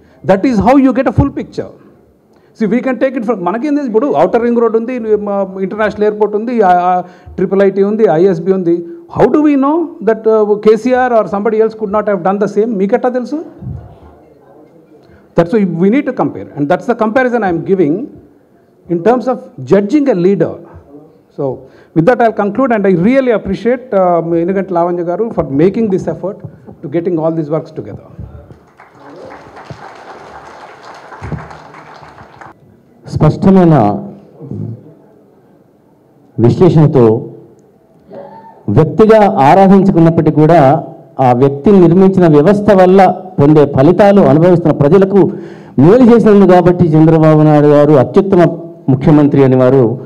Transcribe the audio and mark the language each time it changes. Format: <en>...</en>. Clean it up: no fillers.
<en>That is how you get a full picture. See we can take it from,</en> <te>మనకేంది ఇప్పుడు outer ring road ఉంది, international airport ఉంది, IIT ఉంది, ISB ఉంది.</te> <en>How do we know that KCR are somebody else could not have done the same?</en> <te>మీకెట్టా తెలుసు?</te> <en>That's we need to compare, and that's the comparison I'm giving in terms of judging a leader. So with that I'll conclude, and I really appreciate Iniganti Lavanya garu for making this effort to getting all these works together.</en> <te>స్పష్టమైన విశ్లేషణతో వ్యక్తిగా ఆరాధించుకున్నప్పటికీ కూడా ఆ వ్యక్తి నిర్మించిన వ్యవస్థ వల్ల పొందే ఫలితాలు అనుభవిస్తున్న ప్రజలకు మేలు చేసినందుకు కాబట్టి చంద్రబాబు నాయుడు గారు అత్యుత్తమ ముఖ్యమంత్రి అని వారు</te>